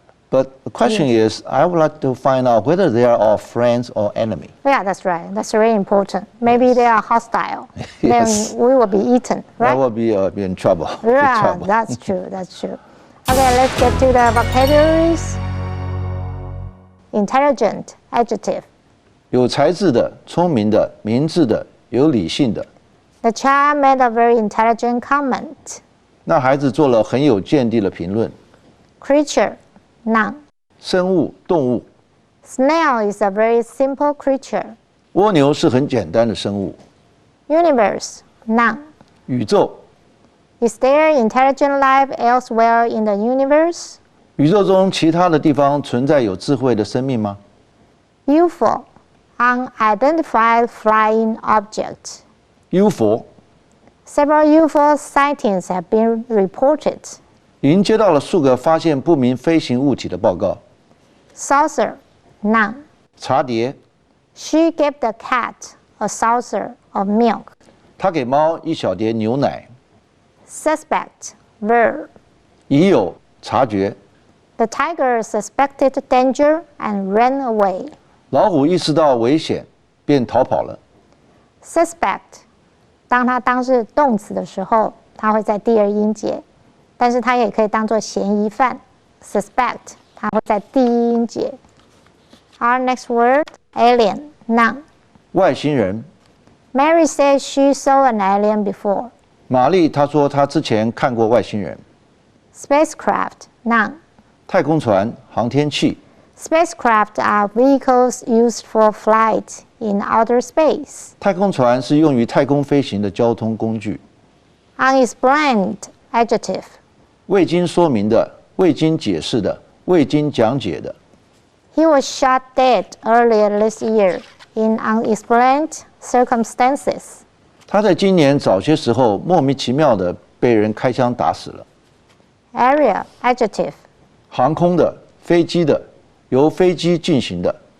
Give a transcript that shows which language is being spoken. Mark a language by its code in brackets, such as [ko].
[en] But the question is, I would like to find out whether they are our friends or enemy. Yeah, that's right. That's very important. Maybe they are hostile. Yes. Then we will be eaten, right? I will be in trouble. Yeah, trouble. that's true. That's true. Okay, let's get to the vocabularies. Intelligent, adjective. [zh] 有才智的、聪明的、明智的、有理性的。 [en] The child made a very intelligent comment. [zh] 那孩子做了很有见地的评论。 [en] Creature, noun. [zh] 生物、动物。 [en] Snail is a very simple creature. [zh] 蜗牛是很简单的生物。 [en] Universe, noun. [zh] 宇宙。 [en] Is there intelligent life elsewhere in the universe? [zh] 宇宙中其他的地方存在有智慧的生命吗？ [en] UFO, unidentified flying object. UFO Several UFO sightings have been reported. [zh] 已经接到了数个发现不明飞行物体的报告。 [en] Saucer, none. [zh] 茶碟， [en] She gave the cat a saucer of milk. [zh] 他给猫一小碟牛奶。 [en] Suspect, ver. [zh] 已有察觉， [en] The tiger suspected danger and ran away. [zh] 老虎意识到危险，便逃跑了。 Suspect, 当它当是动词的时候，它会在第二音节，但是它也可以当作嫌疑犯。 Suspect, 它会在第一音节。 [en] Our next word, alien, noun. [zh] 外星人， [en] Mary said she saw an alien before. [zh] 玛丽她说她之前看过外星人。 [en] Spacecraft, noun. [zh] 太空船、航天器， [en] Spacecraft are vehicles used for flight in outer space. [zh] 太空船是用于太空飞行的交通工具。 [en] Unexplained, adjective. [zh] 未经说明的、未经解释的、未经讲解的。 [en] He was shot dead earlier this year in unexplained circumstances. [zh] 他在今年早些时候莫名其妙的被人开枪打死了。 [en] Area, adjective. [zh] 航空的、飞机的、由飞机进行的。